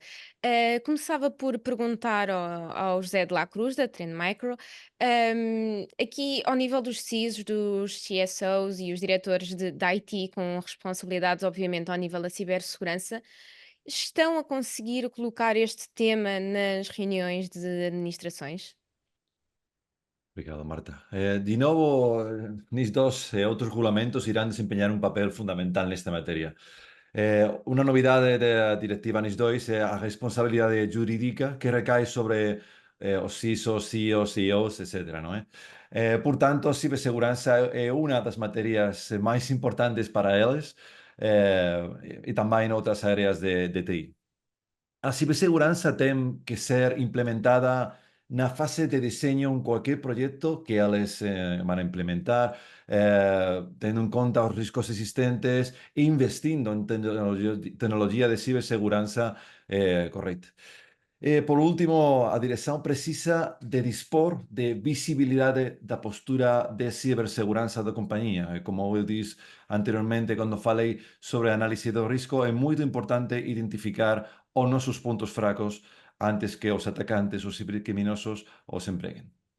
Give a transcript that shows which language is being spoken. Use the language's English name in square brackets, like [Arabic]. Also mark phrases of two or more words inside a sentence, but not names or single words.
[Portuguese] Começava por perguntar ao José de la Cruz, da Trend Micro, aqui ao nível dos CISOs, dos CSOs e os diretores de IT, com responsabilidades, obviamente, ao nível da cibersegurança, estão a conseguir colocar este tema nas reuniões de administrações? Obrigado, Marta. De novo, [Galician] NIS2 e outros regulamentos irán desempeñar un papel fundamental nesta materia. Unha novidade da directiva NIS2 é a responsabilidade jurídica que recae sobre os CISOs, CIOs, CEOs, etc. Non é? Por tanto, a ciberseguranza é unha das materias máis importantes para eles e tamén outras áreas de TI. A ciberseguranza ten que ser implementada na fase de diseño [Spanish] en cualquier proyecto [Galician] que eles van a implementar, tendo en conta os riscos existentes e investindo en tecnología de ciberseguranza correcta. [Portuguese] Por último, a direção precisa de dispor de visibilidade da postura de cibersegurança da companhia. Como eu disse anteriormente, quando falei sobre a análise do risco, é muito importante identificar os nossos pontos fracos antes que os atacantes, os cibercriminosos, os empreguem.